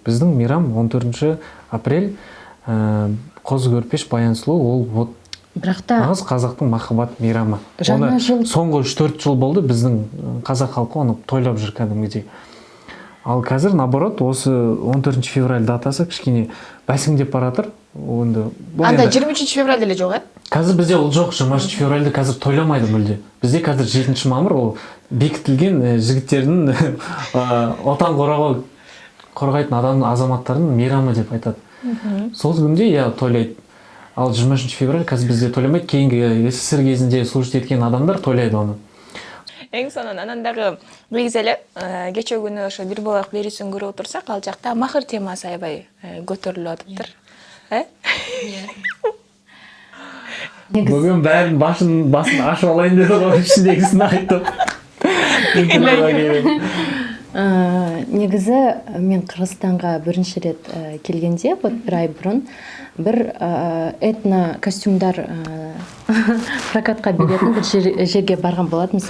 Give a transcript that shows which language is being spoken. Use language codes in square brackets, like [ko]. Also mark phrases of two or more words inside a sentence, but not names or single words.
[kk] Біздің мейрам 14 апрель, қозы көрпеш баян сұлу, ол нағыз қазақтың махаббат мейрамы. Оны соңғы 3-4 жыл болды біздің қазақ халқы оны тойлап жүр кәдімгідей. Ал қазір наоборот осы 14 февраль датасы кішкене бәсеңдеп баратыр. Анда 23 февраль деле жоқ, Қазір бізде ол жоқ, 23 февральды қазір тойламайды мүлде. Бізде қазір 7 мамыр ол бекітілген жігіттердің отан қорғайтын адамның азаматтарының мейрамы деп айтады. Сол күнде тойлайды. Ал 23 февраль қазір бізде тойламайды, кейінгі СССР кезінде служить еткен адамдар тойлайды оны. [ky] Эң сонун анан дагы негизи эле кечээ күнү ошо бир болоқ берүүсүн көрүп отурсак, ал жакта махыр темасы аябай көтөрүлүп атыптыр. [kk] Бүгін бәрін басын ашып алайын деді ғой, ішіндегісін айтып. Негізі мен Қырғызстанға бірінші рет келгенде, бір ай бұрын, бір этно костюмдар прокатқа беретін бір жерге барған болатынбыз.